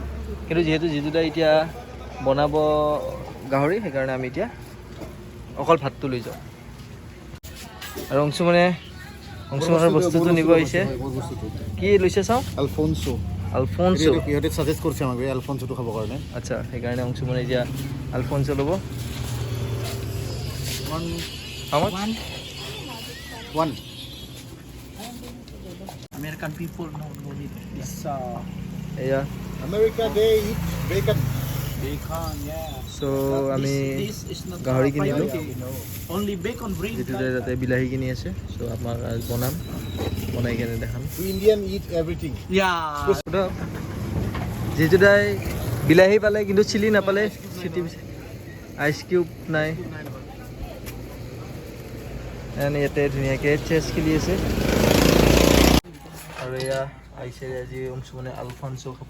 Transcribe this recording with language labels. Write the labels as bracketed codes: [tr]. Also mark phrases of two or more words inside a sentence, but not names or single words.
[as] কিন্তু যিহেতু জিতুদাই এতিয়া বনাব গাহৰি, সেইকাৰণে আমি এতিয়া অকল ভাতটো লৈ যাওঁ। আৰু অংশুমানৰ বস্তুটো নিব আহিছে। কি লৈছে চাওঁ? আলফোনছো আলফোনছো। সিহঁতে ছাজেষ্ট কৰিছে আমাক এই আলফোনছোটো খাবৰ কাৰণে। আচ্ছা, সেইকাৰণে অংশুমানে এতিয়া আলফোনছো ল'ব। [en] How much? One. American people no need this [as] এয়া [en] America they eat bacon. bacon, yeah. [as] চ' আমি [en] This is not [as] গাহৰি কিনিলোঁ। [en] only bacon bring. [as] জিতুদাই তাতে বিলাহী কিনি আছে। চ' আমাৰ আজ বনাম, বনাই কেনে দেখাম। [en] We Indian eat everything. Yeah. [as] জিতুদাই বিলাহী পালে কিন্তু চিলি নাপালে। চিটি [en] ice cube [as] নাই। ইয়াতে ধুনীয়াকৈ চেছ খেলি আছে। আৰু এয়া আহিছে আজি অংশুমানে আলফানছো খাব।